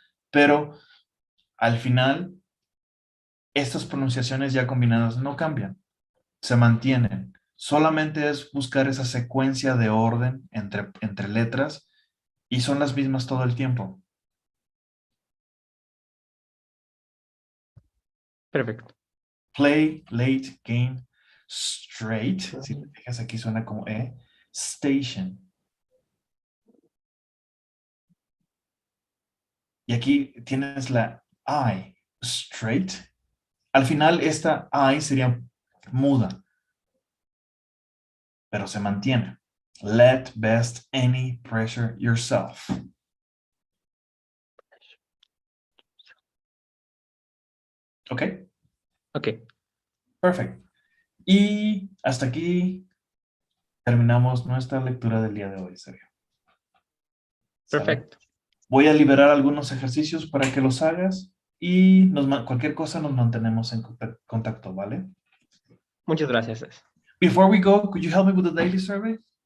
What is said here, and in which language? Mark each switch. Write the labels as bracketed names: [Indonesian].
[Spanish] Pero al final, estas pronunciaciones ya combinadas no cambian, se mantienen. Solamente es buscar esa secuencia de orden entre letras y son las mismas todo el tiempo. Perfecto. [English] Play, late, game, straight. [Spanish] Si te fijas aquí suena como E. Station. Y aquí tienes la I. Straight. Al final esta I sería muda. Pero se mantiene. [English] Let, best, any, pressure, yourself. [Spanish] ¿Ok? Ok. Perfecto. Y hasta aquí terminamos nuestra lectura del día de hoy, Sergio. ¿Sale? Perfecto. Voy a liberar algunos ejercicios para que los hagas y cualquier cosa nos mantenemos en contacto, ¿vale? Muchas gracias. [English] Before we go, could you help me with the daily survey?